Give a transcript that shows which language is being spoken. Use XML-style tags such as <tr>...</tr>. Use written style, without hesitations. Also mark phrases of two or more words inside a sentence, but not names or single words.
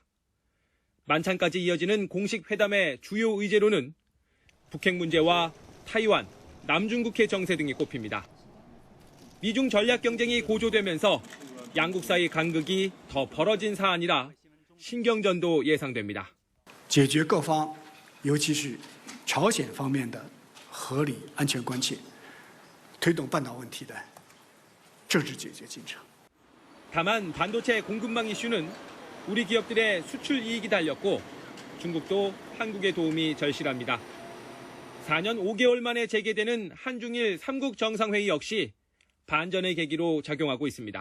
<ko>만찬까지 이어지는 공식 회담의 주요 의제로는 북핵 문제와 타이완, 남중국해 정세 등이 꼽힙니다. 미중 전략 경쟁이 고조되면서 양국 사이 간극이 더 벌어진 사안이라 신경전도 예상됩니다.</ko> <zh>解决各方尤其是朝鲜方面的合理安全关切，推动半岛问题的政治解决进程。</zh> <ko>다만 반도체 공급망 이슈는 우리 기업들의 수출 이익이 달렸고 중국도 한국의 도움이 절실합니다. 4년 5개월 만에 재개되는 한중일 3국 정상회의 역시 반전의 계기로 작용하고 있습니다.</ko>